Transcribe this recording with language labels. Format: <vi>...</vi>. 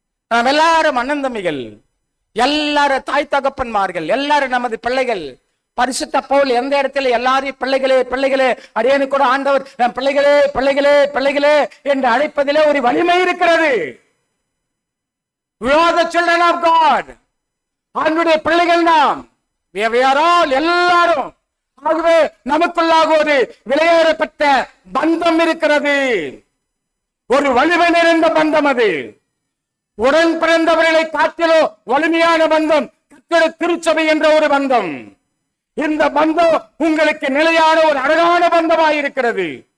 <ta>நாம் எல்லாரும் அண்ணன் தம்பிகள், எல்லாரும் தாய் தகப்பன்மார்கள், எல்லாரும் நமது பிள்ளைகள். பரிசுத்த பவுல் எந்த இடத்துல எல்லாரையும் பிள்ளைகளே பிள்ளைகளே, அடியேனு கூட ஆண்டவர் பிள்ளைகளே பிள்ளைகளே பிள்ளைகளே என்று அழைப்பதிலே ஒரு வலிமை இருக்கிறது.</ta> <en>We are the children of God.</en> <ta>ஆண்டவருடைய பிள்ளைகள் நாம்.</ta> <en>We are all,</en> <ta>எல்லாரும். ஆகவே நமக்குள்ளாக ஒரு விலையேறப்பட்ட பந்தம் இருக்கிறது, ஒரு வலிமை நிறைந்த பந்தம். அது உடன் பிறந்தவர்களை காட்டிலோ வலிமையான பந்தம் கர்த்தருடைய திருச்சபை என்ற ஒரு பந்தம். இந்த பந்தம் உங்களுக்கு நிலையான ஒரு அழகான பந்தமாயிருக்கிறது.</ta>